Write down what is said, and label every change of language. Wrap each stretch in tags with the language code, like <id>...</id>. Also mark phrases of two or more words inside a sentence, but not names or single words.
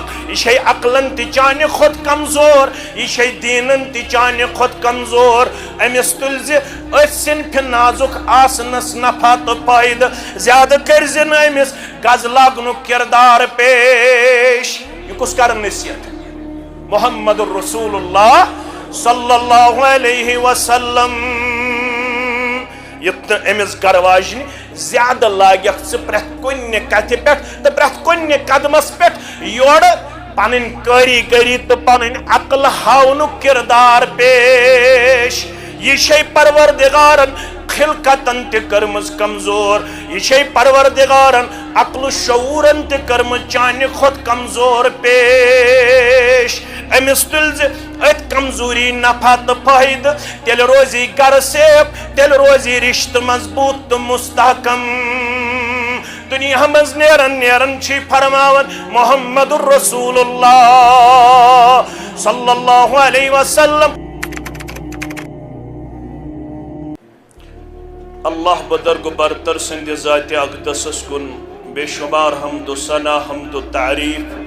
<ks>یہِ چھے عقلن تہِ چانہِ کھۄتہٕ کمزور یہِ چھے دیٖنن تہِ چانہِ کھۄتہٕ کمزور أمِس تُلزِ أتھۍ صنفہِ نازُک آسنس نفع تہٕ فٲیدٕ زیادٕ کٔرزِ نہٕ أمِس گز لاگنُک کردار پیش یہِ کُس کرن نصیحت</ks> <ar>محمد رسول اللہ صلی اللہ علیہ وسلم</ar> <ks>یُتھ نہٕ أمِس گرٕ واجنہِ زیادٕ لاگٮ۪کھ ژٕ پرٛٮ۪تھ کُنہِ کتھِ پٮ۪ٹھ تہٕ پرٛٮ۪تھ کُنہِ قدمس پٮ۪ٹھ یورٕ پنٕنۍ کٲریگٔری تہٕ پنٕنۍ عقل ہاونُک کردار پیش یہِ چھے پروردگارن خلقتن تہِ کٔرمٕژ کمزور یہِ چھے پروردگارن عقل شعوٗرن تہِ کٔرمٕژ چانہِ کھۄتہٕ کمزور پیش أمِس تُلزِ أتھۍ کمزوری نفع تہٕ فٲیدٕ تیٚلہِ روزی گرٕ سیف تیٚلہِ روزی رشتہٕ مضبوٗط تہٕ مستحکم دُنیا منٛز نیرن نیرن چھِ فرماون</ks> <ar>محمد رسول اللہ صلی اللہ علیہ وسلم</ar> <ks>اللہ بدرگ برتر سند ذات اقدسس کن بے شمار حمد و ثنا حمد و تعریف</ks>